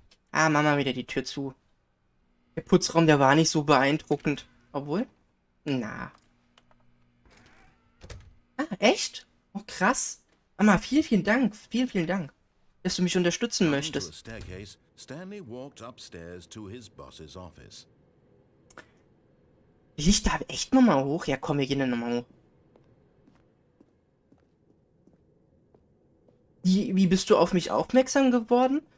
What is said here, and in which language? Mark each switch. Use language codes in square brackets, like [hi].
[de] Ah, Mama, wieder die Tür zu. Der Putzraum, der war nicht so beeindruckend. Obwohl? Na. Ah, echt? Oh, krass. Mama, vielen, vielen Dank. Vielen, vielen Dank, dass du mich unterstützen [en] Coming to a [de] möchtest. [en] staircase, Stanley walked upstairs to his boss's office. [de] Will ich da echt nochmal hoch? Ja, komm, wir gehen dann nochmal hoch. Wie bist du auf mich aufmerksam geworden?